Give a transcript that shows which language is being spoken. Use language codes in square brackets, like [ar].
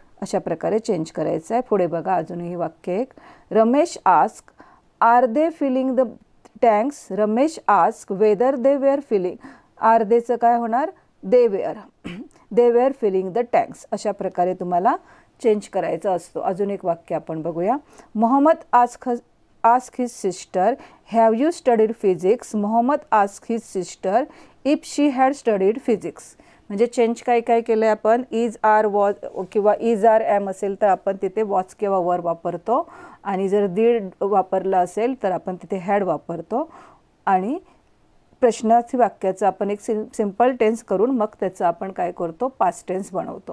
[mr] अशा प्रकारे चेंज करायचं आहे. पुढे बघा अजूनही वाक्य एक, [en] Ramesh ask are they filling the tanks. Ramesh ask whether they were filling, are देचं [mr] काय होणार, [en] They were filling the tanks. [mr] अशा प्रकारे तुम्हाला चेंज करायचं असतो. अजून एक वाक्य आपण बघूया. [en] Mohammed ask his sister have you studied physics. Mohammed ask his sister if she had studied physics. [mr] म्हणजे चेंज काय काय केलं आहे आपण, इज आर वॉज किंवा इज आर ॲम असेल तर आपण तिथे वॉच किंवा वर वापरतो, आणि जर दीड वापरला असेल तर आपण तिथे हॅड वापरतो, आणि प्रश्नार्थी वाक्याचं आपण एक सिम्पल टेन्स करून मग त्याचं आपण काय करतो, पास्ट टेन्स बनवतो.